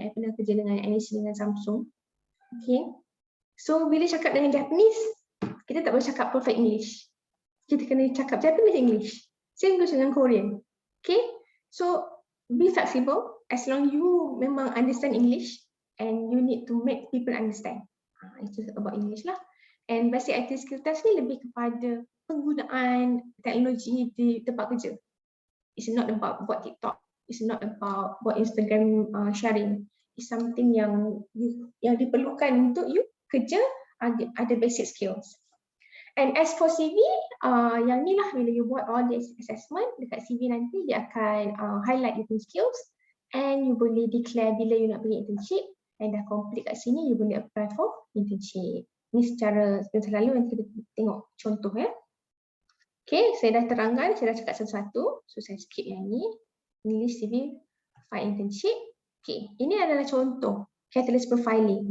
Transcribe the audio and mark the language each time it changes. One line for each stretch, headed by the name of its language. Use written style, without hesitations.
Malay: I pernah kerja dengan NEC, dengan Samsung.
English: Okay.
Malay: So bila cakap dengan Japanese, kita tak boleh cakap
English: perfect English.
Malay: Kita kena cakap Japanese English.
English: Same goes dengan Korean. Okay. So be flexible as long you memang understand English and you need to make people understand.
Malay: Itu about English lah. And basic IT skill test ni lebih kepada penggunaan teknologi di tempat kerja.
English: It's not about buat TikTok. It's not about buat Instagram sharing.
Malay: It's something yang diperlukan untuk you kerja, ada
English: basic skills.
Malay: And as for CV, yang ni lah bila you buat
English: all this assessment
Malay: dekat CV nanti, dia akan highlight your skills and you boleh declare bila you nak pergi internship and dah complete kat sini, you boleh apply for internship. Ni secara selalu nanti kita tengok contoh ya. Okay, saya dah terangkan, saya dah cakap satu-satu. So saya skip yang ni.
English: English CV, find internship.
Malay: Okay, ini adalah contoh catalyst profiling.